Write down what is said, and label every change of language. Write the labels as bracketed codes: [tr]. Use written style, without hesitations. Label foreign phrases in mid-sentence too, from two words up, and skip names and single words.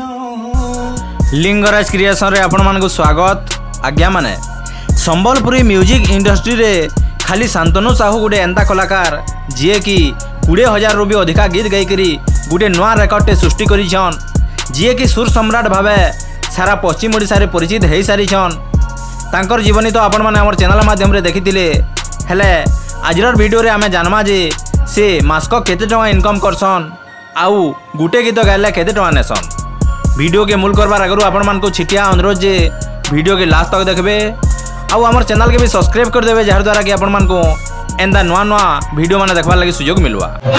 [spv] ଲିଙ୍ଗରାଜ କ୍ରିଏସନ ରେ ଆପଣ ମାନଙ୍କୁ ସ୍ୱାଗତ। ଆଜ୍ଞା ମାନେ ସମ୍ବଲପୁରୀ [en] music industry [spv] ରେ ଖାଲି ଶାନ୍ତନୁ ସାହୁ ଗୁଟେ ଏନ୍ତା କଳାକାର ଜେ କି 20,000 ରୁ ଭି ଅଧିକା ଗୀତ ଗାଏକରି ଗୁଟେ ନୂଆ ରେକର୍ଡ ସୃଷ୍ଟି କରିଛନ, ଜେ କି ସୁର ସମ୍ରାଟ ଭାବେ ସାରା ପଶ୍ଚିମ ଓଡ଼ିଶା ରେ ପରିଚିତ ହେଇ ସାରି ଛନ। ତାଙ୍କର ଜୀବନୀ ତ ଆପଣ ମାନେ ହାମର ଚ୍ୟାନେଲ ମାଧ୍ୟମ ରେ ଦେଖିଥିଲେ, ହେଲେ ଆଜିର ଭିଡିଓ ରେ ଆମେ ଜାନମା ଜେ ସେ ମାସ କେତେ ଟଙ୍କା ଇନକମ କରସନ ଆଉ ଗୁଟେ ଗୀତ ଗାଏଲେ କେତେ ଟଙ୍କା ନେସନ। ଭିଡିଓ କେ ମୂଳ କରବାର ଆଗରୁ ଆପଣ ମାନଙ୍କୁ ଛୋଟିଆ ଅନୁରୋଧ ଜେ ଭିଡିଓ କେ ଲାଷ୍ଟ ତକ ଦେଖବେ ଆଉ ହାମର ଚ୍ୟାନେଲ କେ ଭି ସବସ୍କ୍ରାଇବ କରିଦେବେ, ଜାହାର ଦ୍ୱାରା କି ଆପଣ ମାନଙ୍କୁ ଏନ୍ତା ନୂଆ ନୂଆ ଭିଡିଓ ମାନେ ଦେଖବାର ଲାଗି ସୁଯୋଗ ମିଳବା।